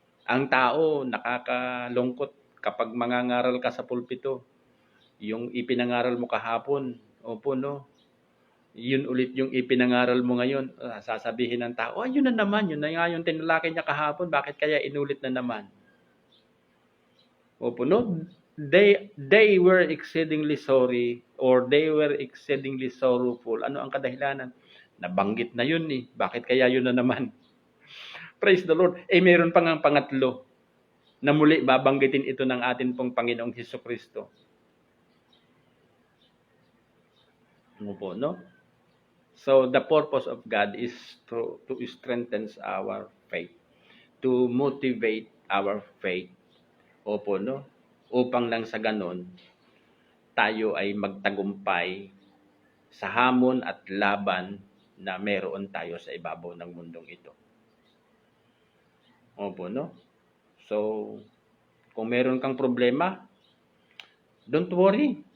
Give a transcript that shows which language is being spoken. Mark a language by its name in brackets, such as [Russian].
[Filipino] Ang tao nakakalungkot kapag mangangaral ka sa pulpito. Yung ipinangaral mo kahapon, opo, no? Yun ulit yung ipinangaral mo ngayon. Sasabihin ng tao, yun na naman, yun na nga yung tinalakay niya kahapon, bakit kaya inulit na naman? Opo, no? [English] They were exceedingly sorry or they were exceedingly sorrowful. [Filipino] Ano ang kadahilanan? Nabanggit na yun Bakit kaya yun na naman? [English] Praise the Lord. [Filipino] Mayroon pang ang pangatlo na muli babanggitin ito ng atin pong Panginoong Hesukristo. Ano po, no? [English] So, the purpose of God is to strengthen our faith, to motivate our faith. [Filipino] Opo, no? Upang lang sa ganon, tayo ay magtagumpay sa hamon at laban na meron tayo sa ibabaw ng mundong ito. Opo, no? So, kung meron kang problema, [English] don't worry.